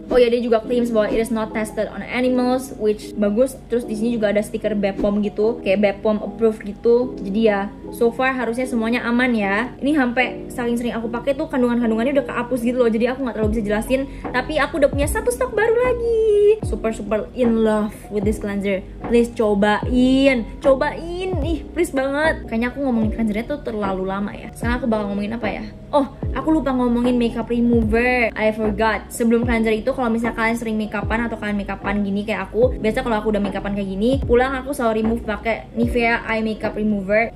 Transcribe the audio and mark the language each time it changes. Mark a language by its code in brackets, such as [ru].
[id] Oh ya, dia juga claims bahwa it is not tested on animals, which bagus. Terus di sini juga ada stiker BPOM gitu, kayak BPOM approved gitu. Jadi ya, so far harusnya semuanya aman ya. Ini sampai saking sering aku pakai tuh kandungannya udah kehapus gitu loh. Jadi aku nggak terlalu bisa jelasin, tapi aku udah punya satu stok baru lagi. [en] Super in love with this cleanser. [id] Please cobain, ih please banget. Kayaknya aku ngomongin cleansernya tuh terlalu lama ya. Sekarang aku bakal ngomongin apa ya? Oh, aku lupa ngomongin makeup remover. I forgot. Sebelum cleanser itu, kalau misalnya kalian sering makeupan atau kalian makeupan gini kayak aku, biasa kalau aku udah makeupan kayak gini, pulang aku selalu remove pakai Nivea Eye Makeup Remover.